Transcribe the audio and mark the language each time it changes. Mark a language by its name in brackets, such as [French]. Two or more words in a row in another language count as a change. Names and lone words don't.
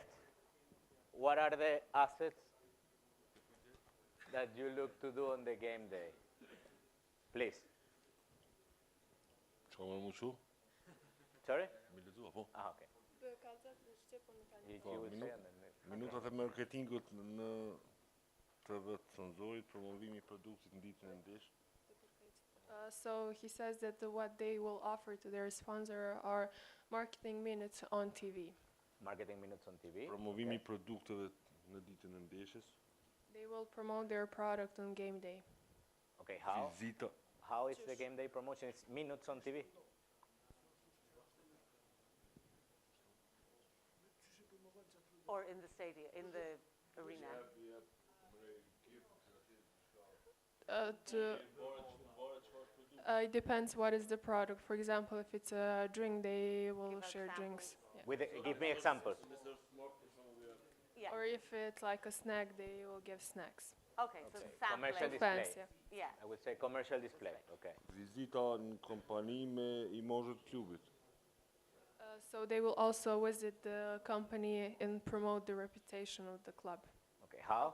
[English] What are the assets that you look to do on the game day? Please. Sorry? Ah, okay. He would say and then [Albanian] Minutat e marketingut në të dhe të cenzorit, promovimi i produktit në ditën e ndeshjes. [English] So he says that what they will offer to their sponsor are marketing minutes on TV. Marketing minutes on TV. [Albanian] Promovimi i produkteve në ditën e ndeshjes. [English] They will promote their product on game day. Okay, how? [Albanian] Vizita. [English] How is the game day promotion? It's minutes on TV. Or in the stadium, in the arena. It depends what is the product. For example, if it's a drink, they will share drinks. Yeah. With give me examples. Yeah. Or if it's like a snack, they will give snacks. Okay, so Okay. sampling. Commercial Fans, display. yeah. Yeah. I would say commercial display. Okay. [Albanian] Vizita në kompani me imazhet klubit. [English] So they will also visit the company and promote the reputation of the club. Okay. How?